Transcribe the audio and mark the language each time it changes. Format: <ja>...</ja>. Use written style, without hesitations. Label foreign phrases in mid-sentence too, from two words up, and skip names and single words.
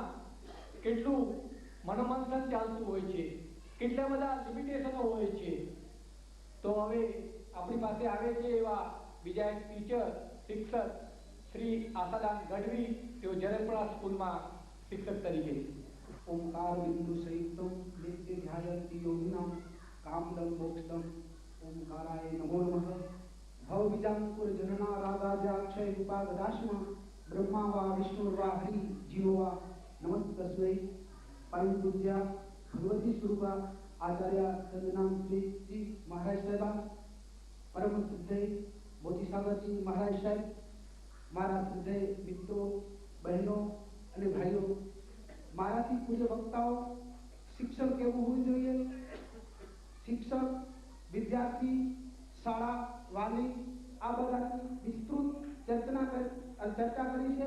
<gu>કેટલું મનોમંથન ચાલતું હોય છે, કેટલા બધા લિમિટેશનો હોય છે. તો હવે આપણી પાસે આવે છે એવા બીજા એક ટીચર, શિક્ષક શ્રી આશાદાન ગઢવી. તેઓ જરપડા સ્કૂલમાં શિક્ષક તરીકે.</gu> <sa>ओंकार बिंदु संयुक्तम नित्य ध्यायन्ति योगिनाम कामदम मोक्षदम ओंकाराय नमो नमः. भव बीजांकुर जनना रागाजाक्षय रूपागदाश्म ब्रह्मा वा विष्णु वा हरि जीवो वा नमस्तस्मै.</sa> <hi>परम पूज्य भगवती स्वरूपा आचार्य चंदनाम जी महाराज साहेबा, परम श्रद्धेय मोती सागर जी महाराज साहेब, मारा श्रद्धेय मित्रों, बहनों</hi> <gu>અને ભાઈઓ, મારાથી પૂજ્ય વક્તાઓ, શિક્ષણ કેવું હોવું જોઈએ, શિક્ષક, વિદ્યાર્થી, શાળા, વાલી આ બધાની વિસ્તૃત ચર્ચા કરી છે.</gu>